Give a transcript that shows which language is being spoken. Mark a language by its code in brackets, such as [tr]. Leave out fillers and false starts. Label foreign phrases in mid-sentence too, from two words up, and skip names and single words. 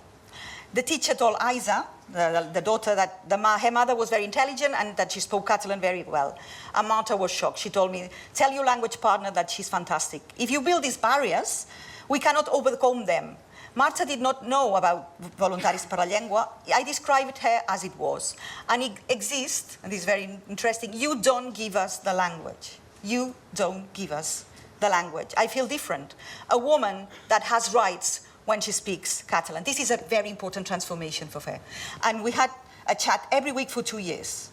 [en] The teacher told Isa, the daughter, that her mother was very intelligent and that she spoke Catalan very well. And Marta was shocked. She told me, tell your language partner that she's fantastic. If you build these barriers, we cannot overcome them. Marta did not know about Voluntaris per la Llengua. I described her as it was. And it exists, and this is very interesting, you don't give us the language. You don't give us the language. I feel different. A woman that has rights when she speaks Catalan. This is a very important transformation for her. And we had a chat every week for 2 years.